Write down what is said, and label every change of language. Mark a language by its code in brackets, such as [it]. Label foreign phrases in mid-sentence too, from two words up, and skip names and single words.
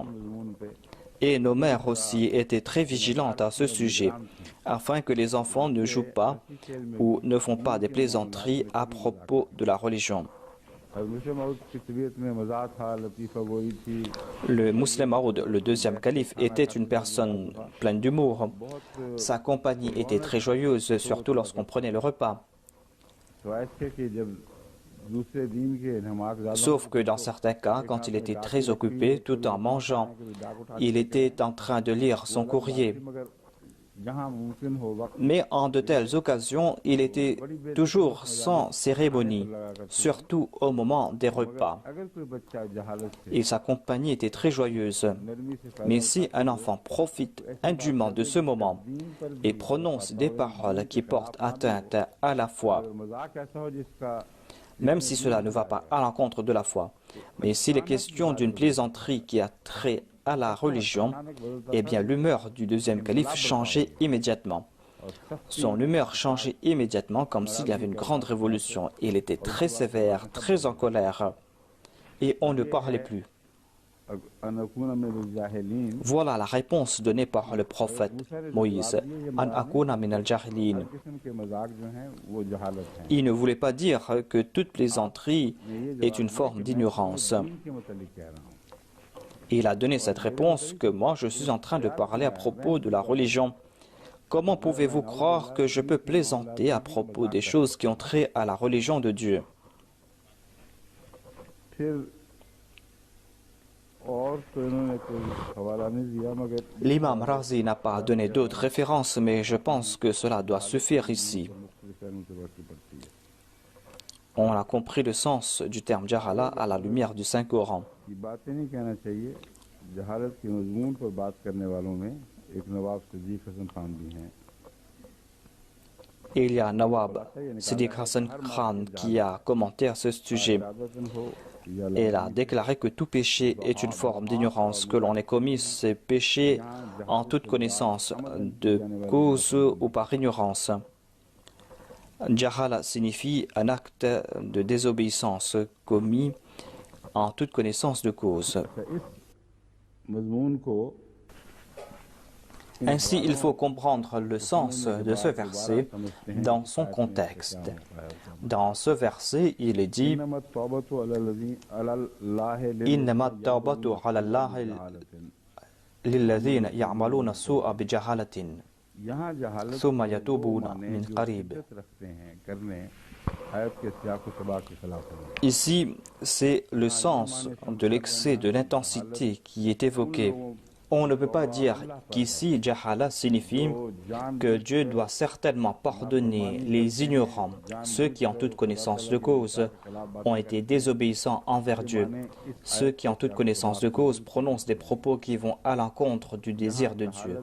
[fr] Et nos mères aussi étaient très vigilantes à ce sujet, afin que les enfants ne jouent pas ou ne font pas des plaisanteries à propos de la religion. Le Muslim Maud, le deuxième calife, était une personne pleine d'humour. Sa compagnie était très joyeuse, surtout lorsqu'on prenait le repas. [ur] دوسرے دن کے نماز زیادہ [fr] Sauf que dans certains cas, quand il était très occupé, tout en mangeant, il était en train de lire son courrier. [ur] مگر جہاں ممکن ہو وقت [fr] Mais en de telles occasions, il était toujours sans cérémonie, surtout au moment des repas. [ur] اگر کوئی بچہ جہالت سے [fr] Et sa compagnie était très joyeuse. [ur] نرمی سے [fr] Mais si un enfant profite indûment de ce moment et prononce des paroles qui portent atteinte à la foi, [ur] مذاق ایسا ہو جس کا [fr] même si cela ne va pas à l'encontre de la foi, mais s'il est question d'une plaisanterie qui a trait à la religion, eh bien l'humeur du deuxième calife changeait immédiatement. Son humeur changeait immédiatement comme s'il y avait une grande révolution. Il était très sévère, très en colère, et on ne parlait plus. [ar] أكون من الجاهلين [fr] Voilà la réponse donnée par le prophète Moïse. [ar] أن أكون من الجاهلين. [ur] قسم کے مذاق جو ہیں وہ جہالت ہیں [fr] Il ne voulait pas dire que toute plaisanterie est une forme d'ignorance. [ur] کے متعلق کہہ رہا ہوں [fr] Il a donné cette réponse que moi je suis en train de parler à propos de la religion. Comment pouvez-vous croire que je peux plaisanter à propos des choses qui ont trait à la religion de Dieu? [ur] پھر اور تو انہوں نے کوئی حوالہ نہیں دیا مگر [fr] L'imam Razi n'a pas donné d'autres références, mais je pense que cela doit suffire ici. [ur] مختلف پہلوؤں سے بات پڑتی ہے [fr] On a compris le sens du terme Jahala à la lumière du Saint-Coran. [ur] یہ باتیں نہیں کہنا چاہیے جہالت کے مضمون پر بات کرنے والوں میں ایک نواب صدیق حسن خان بھی ہیں [fr] Il y a Nawab Siddiq Hassan Khan qui a commenté à ce sujet. [ur] ارادتاً ہو یا [fr] Et il a déclaré que tout péché est une forme d'ignorance, que l'on ait commis ces péchés en toute connaissance, de cause ou par ignorance. Jahala signifie un acte de désobéissance commis en toute connaissance de cause. [ur] اس مضمون کو [fr] Ainsi, il faut comprendre le sens de ce verset dans son contexte. Dans ce verset, il est dit [ar] إنما التوبة على الله إنما التوبة على الله للذين يعملون السوء بجهالة [ur] یہاں جہالت [ar] ثم يتوبون [ur] माने [ar] من [ur] जो [ar] قريب. [ur] شدت رکھتے ہیں کرنے آیت کے سیاق و سباق کے خلاف ہے [fr] Ici, c'est le sens de l'excès de l'intensité qui est évoqué. On ne peut pas dire qu'ici, Jahala signifie que Dieu doit certainement pardonner les ignorants, ceux qui en toute connaissance de cause ont été désobéissants envers Dieu, ceux qui en toute connaissance de cause prononcent des propos qui vont à l'encontre du désir de Dieu.